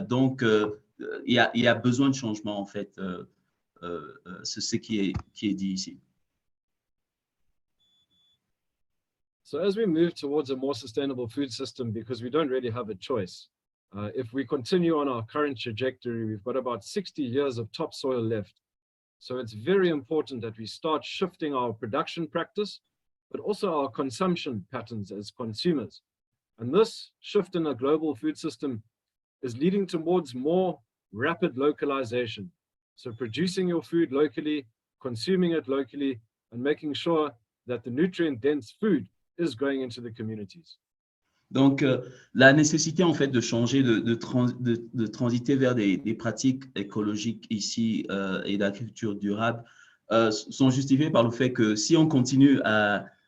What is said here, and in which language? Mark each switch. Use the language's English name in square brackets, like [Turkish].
[French] Donc, il y a besoin de changement en fait, c'est ce qui est dit ici. [English] So as we move towards a more sustainable food system, because we don't really have a choice, if we continue on our current trajectory, we've got about 60 years of topsoil left. So it's very important that we start shifting our production practice, but also our consumption patterns as consumers. And this shift in a global food system is leading towards more rapid localization. So producing your food locally, consuming it locally, and making sure that the nutrient-dense food is going into the communities. [French] Donc, la nécessité en fait de changer, de transiter vers des pratiques écologiques ici et d'agriculture durable sont justifiées par le fait que si on continue à